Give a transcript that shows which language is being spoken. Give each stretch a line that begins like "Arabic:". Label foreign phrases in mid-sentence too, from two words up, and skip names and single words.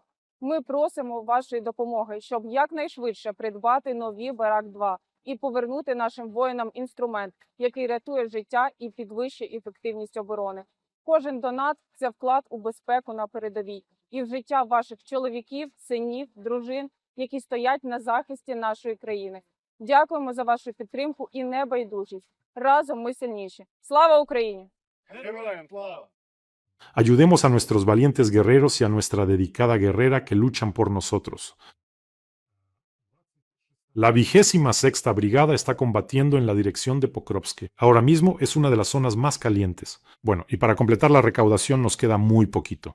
Ukrainian: Ми просимо вашої допомоги, щоб якнайшвидше придбати нові «Барак-2» і повернути нашим воїнам інструмент, який рятує життя і підвищує ефективність оборони. Кожен донат – це вклад у безпеку на передовій і в життя ваших чоловіків, синів, дружин, які стоять на захисті нашої країни. Дякуємо за вашу підтримку і небайдужість. Разом ми сильніші. Слава Україні!
Spanish: Ayudemos a nuestros valientes guerreros y a nuestra dedicada guerrera que luchan por nosotros. La 26ª Brigada está combatiendo en la dirección de Pokrovsk. Ahora mismo es una de las zonas más calientes. Bueno, y para completar la recaudación nos queda muy poquito.